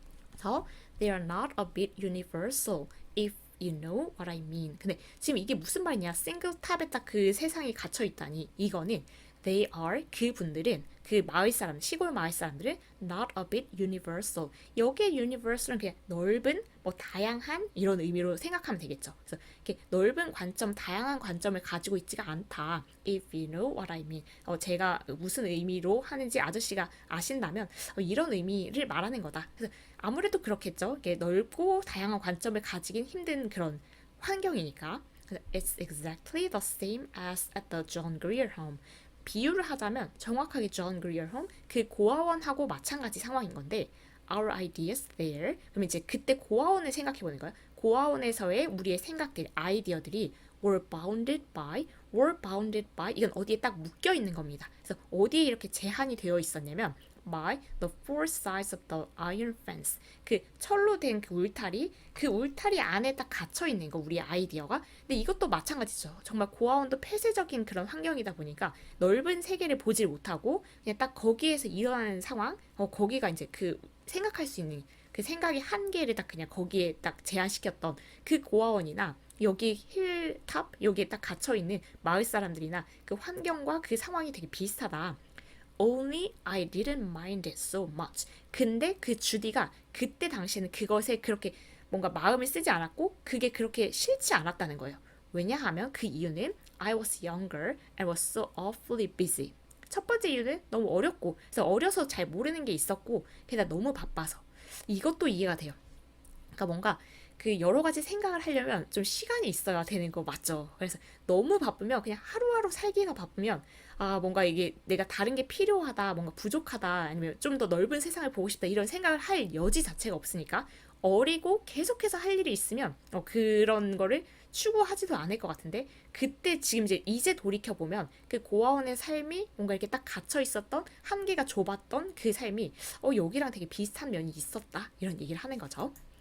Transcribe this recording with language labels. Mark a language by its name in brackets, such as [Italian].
[Korean] 그래서 [English] they are not a bit universal if you know what I mean. [Korean] 근데 지금 이게 무슨 말이냐? 싱글 탑에 딱 그 세상이 갇혀 있다니 이거는 they are 그분들은 그 마을 사람 시골 마을 사람들은 [English] not a bit universal. [Korean] 여기에 universal은 그냥 넓은 뭐 다양한 이런 의미로 생각하면 되겠죠. 그래서 이렇게 넓은 관점, 다양한 관점을 가지고 있지가 않다. [English] If you know what I mean. [Korean] 제가 무슨 의미로 하는지 아저씨가 아신다면 이런 의미를 말하는 거다. 그래서 아무래도 그렇겠죠. 이게 넓고 다양한 관점을 가지긴 힘든 그런 환경이니까. [English] It's exactly the same as at the John Grier Home. [Korean] 비유를 하자면 정확하게 John Grier Home 그 고아원하고 마찬가지 상황인 건데 [English] our ideas there [Korean] 그럼 이제 그때 고아원을 생각해 보는 거예요. 고아원에서의 우리의 생각들, 아이디어들이 [English] were bounded by [Korean] 이건 어디에 딱 묶여 있는 겁니다. 그래서 어디에 이렇게 제한이 되어 있었냐면 [English] by the four sides of the iron fence. [Korean] 그 철로 된 그 울타리, 그 울타리 안에 딱 갇혀 있는 거 우리 아이디어가. 근데 이것도 마찬가지죠. 정말 고아원도 폐쇄적인 그런 환경이다 보니까 넓은 세계를 보질 못하고 그냥 딱 거기에서 일어나는 상황, 거기가 이제 그 생각할 수 있는 그 생각의 한계를 딱 그냥 거기에 딱 제한시켰던 그 고아원이나 여기 힐탑 여기에 딱 갇혀 있는 마을 사람들이나 그 환경과 그 상황이 되게 비슷하다. [English] Only I didn't mind it so much. [Korean] 근데 그 주디가 그때 당시에는 그것에 그렇게 뭔가 마음을 쓰지 않았고 그게 그렇게 싫지 않았다는 거예요. 왜냐하면 그 이유는 [English] I was younger and was so awfully busy. [Korean] 첫 번째 이유는 너무 어렸고 그래서 어려서 잘 모르는 게 있었고 게다가 너무 바빠서. 이것도 이해가 돼요. 그러니까 뭔가 그 여러 가지 생각을 하려면 좀 시간이 있어야 되는 거 맞죠? 그래서 너무 바쁘면 그냥 하루하루 살기가 바쁘면 뭔가 이게 내가 다른 게 필요하다, 뭔가 부족하다, 아니면 좀 더 넓은 세상을 보고 싶다 이런 생각을 할 여지 자체가 없으니까 어리고 계속해서 할 일이 있으면 그런 거를 추구하지도 않을 것 같은데 그때 지금 이제 돌이켜 보면 그 고아원의 삶이 뭔가 이렇게 딱 갇혀 있었던 한계가 좁았던 그 삶이 여기랑 되게 비슷한 면이 있었다 이런 얘기를 하는 거죠.